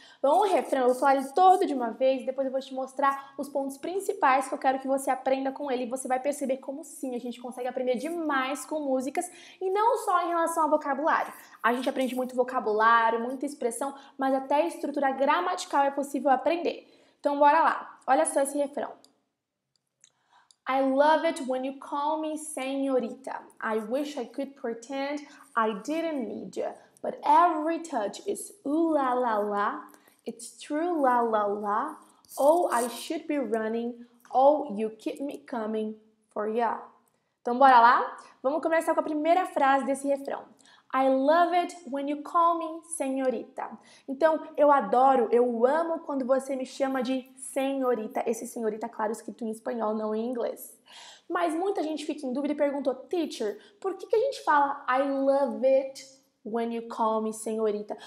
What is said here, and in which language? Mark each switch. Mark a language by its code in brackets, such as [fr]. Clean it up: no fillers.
[pt] Bom, o refrão, eu vou falar ele todo de uma vez, depois eu vou te mostrar os pontos principais que eu quero que você aprenda com ele, e você vai perceber como sim, a gente consegue aprender demais com músicas, e não só em relação ao vocabulário. A gente aprende muito vocabulário, muita expressão, mas até estrutura gramatical é possível aprender. Então bora lá, olha só esse refrão. [en] I love it when you call me señorita. I wish I could pretend I didn't need you. But every touch is ooh la la la. It's true la la la. Oh, I should be running. Oh, you keep me coming for ya. [pt] Então bora lá? Vamos começar com a primeira frase desse refrão. [en] I love it when you call me senhorita. [pt] Então, eu adoro, eu amo quando você me chama de senhorita. Esse senhorita, claro, escrito em espanhol, não em inglês. Mas muita gente fica em dúvida e perguntou, teacher, por que a gente fala [en] I love it when you call me senhorita?